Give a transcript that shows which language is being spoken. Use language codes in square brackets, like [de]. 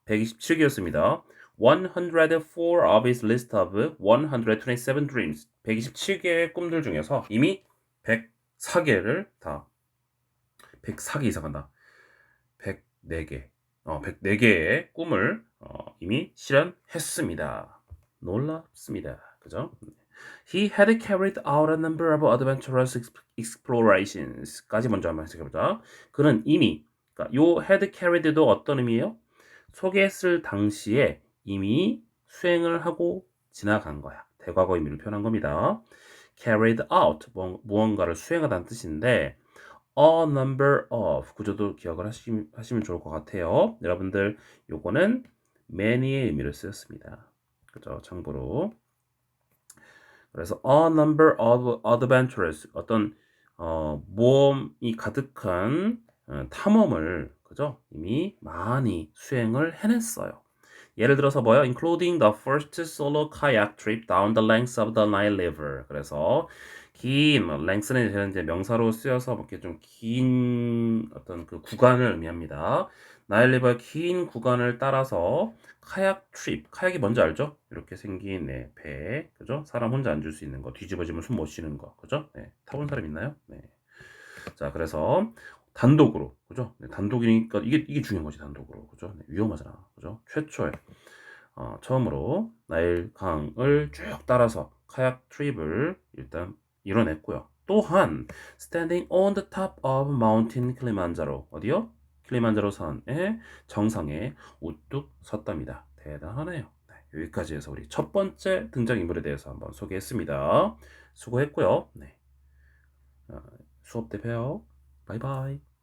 [ko] 127개였습니다. [en] 104 of his list of 127 dreams. [ko] 127개의 꿈들 중에서 이미 104개를 다 104개 이상 한다. 104개. 104개의 꿈을 이미 실현했습니다. 놀랍습니다. 그죠? [en] He had carried out a number of adventurous explorations까지 [ko] 먼저 한번 해석해보자. 그는 이미, 그러니까 요 had carried도 어떤 의미예요? 소개했을 당시에 이미 수행을 하고 지나간 거야. 대과거 의미를 표현한 겁니다. carried out, 무언가를 수행하다는 뜻인데 a number of 구조도 기억을 하시면 좋을 것 같아요. 여러분들 요거는 many의 의미를 쓰였습니다. 그죠? 참고로. 그래서 [en] a number of adventures [ko] 어떤 모험이 가득한 탐험을 그죠? 이미 많이 수행을 해냈어요. 예를 들어서 뭐요? [en] Including the first solo kayak trip down the lengths of the Nile River. [ko] 그래서 긴 length는 이제 명사로 쓰여서 이렇게 좀 긴 어떤 그 구간을 의미합니다. 나일 리버의 긴 구간을 따라서 카약 트립. 카약이 뭔지 알죠? 이렇게 생긴 네, 배. 그죠? 사람 혼자 앉을 수 있는 거. 뒤집어지면 숨 못 쉬는 거. 그죠? 네. 타본 사람 있나요? 네. 자, 그래서 단독으로. 그죠? 네, 단독이니까 이게 중요한 거지, 단독으로. 그죠? 네, 위험하잖아. 그죠? 최초에 처음으로 나일 강을 쭉 따라서 카약 트립을 일단 이뤄냈고요. 또한 [en] standing on the top of Mountain Kilimanjaro [ko] 어디요? 킬리만자로 산의 정상에 우뚝 섰답니다. 대단하네요. 네, 여기까지 해서 우리 첫 번째 등장인물에 대해서 한번 소개했습니다. 수고했고요. 네, 수업 때 봬요. 바이바이.